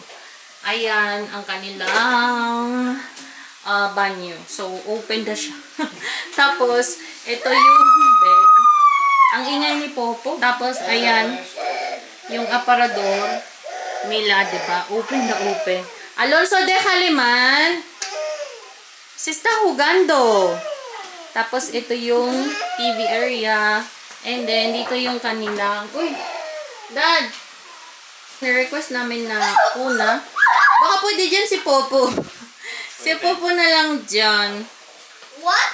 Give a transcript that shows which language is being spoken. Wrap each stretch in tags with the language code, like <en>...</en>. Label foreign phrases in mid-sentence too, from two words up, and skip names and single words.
<tl>So, ayan ang kanilang banyo. So, open na siya. Tapos, ito yung bed. Ang ingay ni Popo. Tapos, ayan, yung aparador. Mila, diba? Open na open. Alonso de Haliman.</tl> <es>Se está jugando.</es> <tl>Tapos, ito yung TV area.</tl> <en>And then,</en> <tl>dito yung kanilang... Uy! Dad! Ni-request namin na una. Baka pwede dyan si Popo. Si Popo na lang dyan.</tl> <en>What?</en>